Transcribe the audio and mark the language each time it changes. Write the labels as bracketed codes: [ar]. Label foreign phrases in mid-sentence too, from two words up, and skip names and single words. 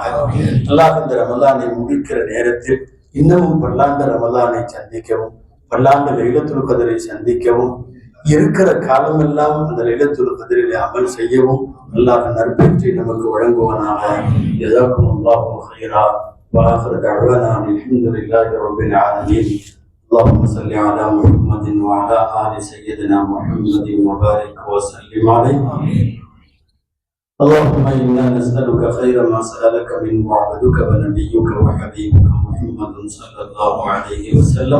[ta] அல்லாஹ் இந்த ரமலானை முடிக்கிற நேரத்தில் இன்னமும் பல்லாண்டு ரமலானை சந்திக்கவும், பல்லாண்டு லைலத்துல் கத்ரை சந்திக்கவும், இருக்கிற காலமெல்லாம் அந்த லைலத்துல் கத்ரிலே அமல் செய்யவும் அல்லாஹ் நற்பெற்றி நமக்கு வழங்குவானாக. [ar] جزاكم الله خيرا. وآخر دعوانا الحمد لله رب العالمين. اللهم صل على محمد وعلى آل سيدنا محمد وبارك وسلم عليه. اللهم إنا نسألك خير ما سألك منه عبدك ونبيك وحبيبك محمد صلى الله عليه وسلم.